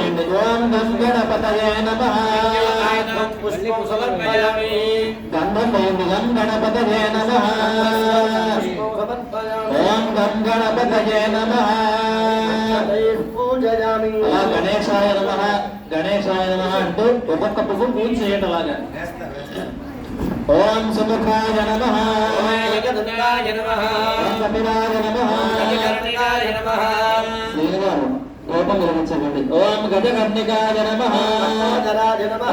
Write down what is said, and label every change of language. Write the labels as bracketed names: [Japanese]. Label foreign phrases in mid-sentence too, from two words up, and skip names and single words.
[Sanskrit] ओम गं गणपतये नमः. पुष्पं समर्पयामि. गंधं गणपतये नमः. ओम गं गणपतये नमः. पूजयामि. गणेशाय नमः, गणेशाय नमः [Telugu] अंटू ఒక్కొక్క పువ్వు పూజ చేయండి అలాగా. [Sanskrit] ఓం సుముఖాయ నమః. ఓం ఏకదంతాయ నమః. ఓం కపిలాయ నమః. గజకర్ణికాయ నమః. [Telugu] శ్రీవారు కోపం విరమించండి. [Sanskrit] ఓం గజకర్ణికాయ నమః. గజరాజ నమః.